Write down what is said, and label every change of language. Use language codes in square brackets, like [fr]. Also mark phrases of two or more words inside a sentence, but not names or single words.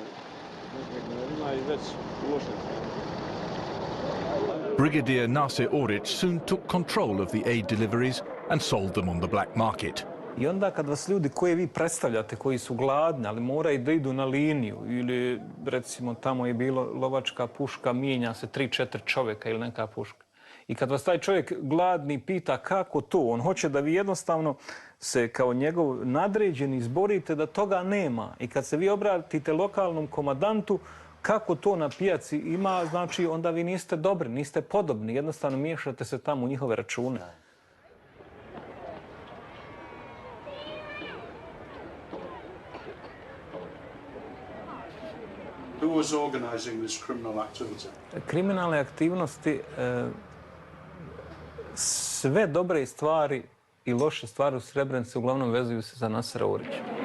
[en] Brigadier Nase Oric soon took control of the aid deliveries and sold them on the black market. [bs] I onda kad vas ljudi koje vi predstavljate, koji su gladni, ali moraju da idu na liniju, ili recimo tamo je bilo lovačka puška, mijenja se 3-4 čovjeka ili neka puška. I kad vas taj čovjek gladni pita kako to, on hoće da vi jednostavno se kao njegov nadređeni izborite da toga nema. I kad se vi obratite lokalnom komandantu, kako to na pijaci ima, znači onda vi niste dobri, niste podobni, jednostavno miješate se tamo u njihove račune. [en] Who was organizing this criminal activity? [bs] Kriminalne aktivnosti, sve dobre stvari i loše stvari u Srebrenici uglavnom vezuju se za Nasera Orića.